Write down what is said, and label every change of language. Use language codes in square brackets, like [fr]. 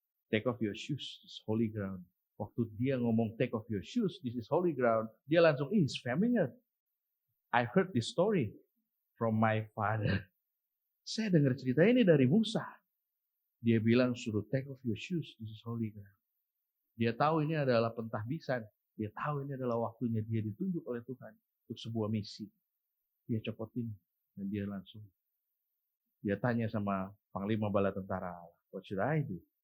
[en] Take off your shoes, this is holy ground. [id] Waktu dia ngomong [en] take off your shoes, this is holy ground. [id] Dia langsung, [en] it's familiar. I heard this story from my father. [id] Saya dengar cerita ini dari Musa. Dia bilang suruh [en] take off your shoes, this is holy ground. [id] Dia tahu ini adalah pentahbisan. Dia tahu ini adalah waktunya dia ditunjuk oleh Tuhan untuk sebuah misi. Dia copotin dan dia tanya sama panglima bala tentara, [en] what should I do?